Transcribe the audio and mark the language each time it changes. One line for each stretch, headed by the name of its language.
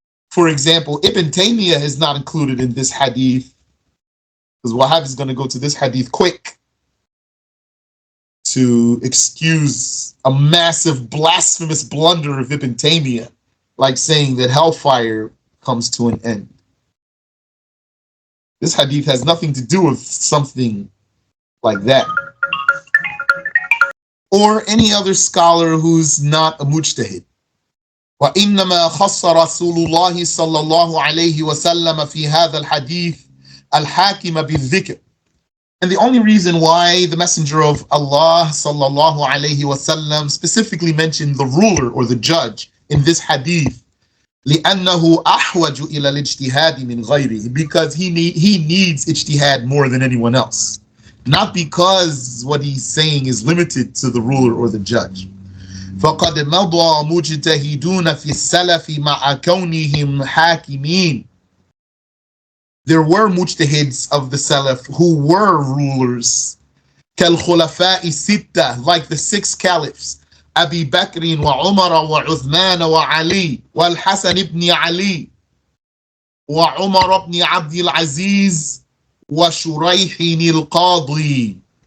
English: For example, Ibn Taymiyyah is not included in this hadith, because Wahhab is going to go to this hadith quick to excuse a massive blasphemous blunder of Ibn Taymiyyah, like saying that hellfire comes to an end. This hadith has nothing to do with something like that. Or any other scholar who's not a mujtahid.
Arabic: وإنما خص رسول الله صلى الله عليه وسلم في هذا الحديث الحاكم بالذكر.
English: And the only reason why the Messenger of Allah صلى الله عليه وسلم specifically mentioned the ruler or the judge in this hadith,
Arabic: لأنه أحوج إلى الاجتهاد من غيره,
English: because he needs ijtihad more than anyone else. Not because what he's saying is limited to the ruler or the judge.
Arabic: فَقَدْ مَضَى مُجْتَهِدُونَ فِي السَّلَفِ مَعَ كَوْنِهِمْ حَاكِمِينَ.
English: There were mujtahids of the Salaf who were rulers.
Arabic: كَالْخُلَفَاءِ السِّتَّةِ,
English: like the 6 caliphs.
Arabic: أبي بكر وعمر وعثمان وعلي والحسن بن علي وعمر بن عبد العزيز وشريح القاضي.